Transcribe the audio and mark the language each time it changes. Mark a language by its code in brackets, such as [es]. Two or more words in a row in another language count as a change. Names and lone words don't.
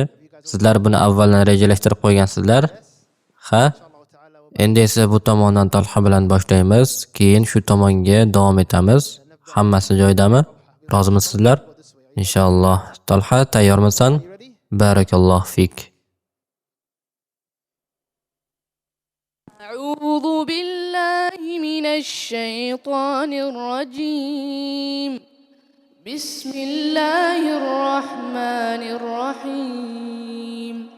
[uz] Sizlar buni avvaldan rejalashtirib qo'ygansizlar. Ha? Endi esa bu tomondan Talha bilan boshlaymiz, keyin shu tomonga davom etamiz. Hammasi joyidami? Rozimisizlar? Inshaalloh. Talha, tayyormisan? [ar] بارك الله فيك. أعوذ بالله من الشيطان الرجيم بسم الله الرحمن الرحيم